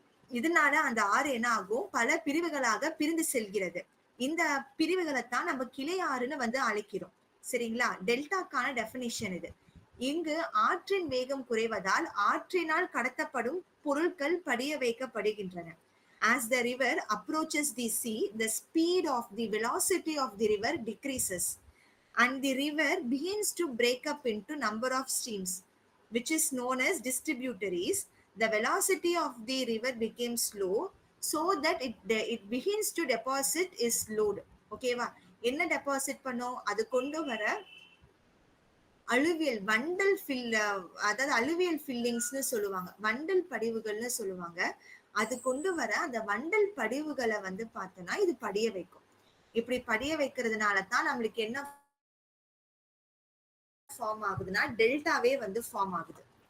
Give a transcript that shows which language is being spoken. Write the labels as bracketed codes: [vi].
[ta] இதனால அந்த ஆறு என்ன ஆகும், பல பிரிவுகளாக பிரிந்து செல்கிறது. இந்த பிரிவுகளைத்தான் நம்ம கிளை ஆறுன்னு வந்து அழைக்கிறோம். சரிங்களா? டெல்டாக்கான டெபினிஷன் இது. இங்கு ஆற்றின் வேகம் குறைவதால் ஆற்றினால் கடத்தப்படும் பொருட்கள் படிய வைக்கப்படுகின்றன. [en] As the river approaches the sea, the speed of the velocity of the river decreases and the river begins to break up into number of streams, which is known as distributaries. The velocity of the river becomes slow so that it begins to deposit its load. [ta] ஓகேவா? என்ன deposit பண்ணும்? அது கொண்டு வர alluvial வண்டல் அதாவது alluvial ஃபில்லிங்ஸ்னு சொல்லுவாங்க. வண்டல் படிவுகள்னு சொல்லுவாங்க. அது கொண்டு வர அந்த வண்டல் படிவுகளை வந்து பார்த்தோம்னா இது படிய வைக்கும். இப்படி படிய வைக்கிறதுனால தான் நம்மளுக்கு என்ன ஃபார்ம் ஆகுதுன்னா டெல்டாவே வந்து ஃபார்ம் ஆகுது.